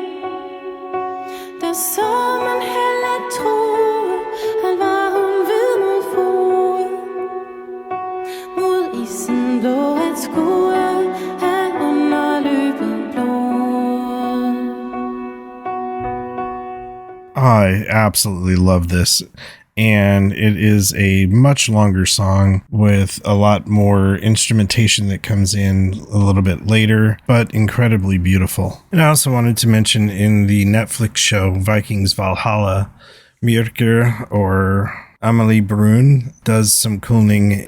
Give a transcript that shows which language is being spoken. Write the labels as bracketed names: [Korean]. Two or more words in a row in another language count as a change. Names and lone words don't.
[Danish] Der så man heller troede, at var hun ved mod fod. Mod isen blå at skue, at underløbet blod. [English] I absolutely love this, and it is a much longer song with a lot more instrumentation that comes in a little bit later, but incredibly beautiful. And I also wanted to mention in the Netflix show Vikings Valhalla, Merkur, or Amelie Brun, does some kulning.